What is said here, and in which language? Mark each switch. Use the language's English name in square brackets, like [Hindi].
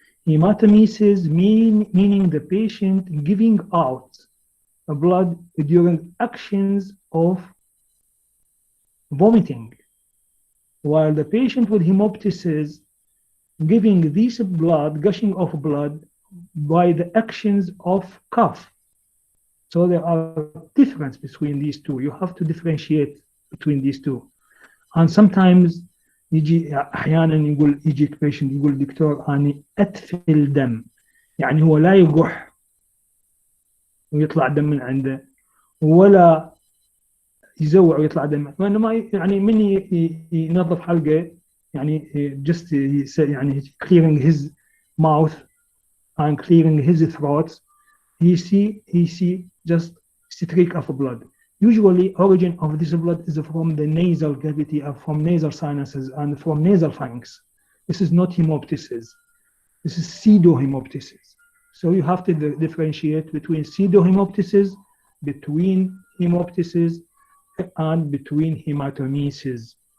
[English] Haemoptysis meaning the patient giving out the blood during actions of vomiting, while the patient with Haemoptysis giving this blood, gushing of blood by the actions of cough. So there are difference between these two. You have to differentiate between these two. [Arabic] And sometimes يجي أحيانا يجيك patient يقول دكتور أنا أتفل دم، يعني هو لا يقح ويطلع دم من عنده ولا يزوع ويطلع دم، وإنما يعني من ينظف حلقه يعني just يعني [English] clearing his mouth and clearing his throat, he see just streak of blood. Usually origin of this blood is from the nasal cavity, from nasal sinuses and from nasal pharynx. This is not Haemoptysis. This is pseudo-Haemoptysis. So you have to differentiate between pseudo-Haemoptysis, between Haemoptysis, and between Haemoptysis.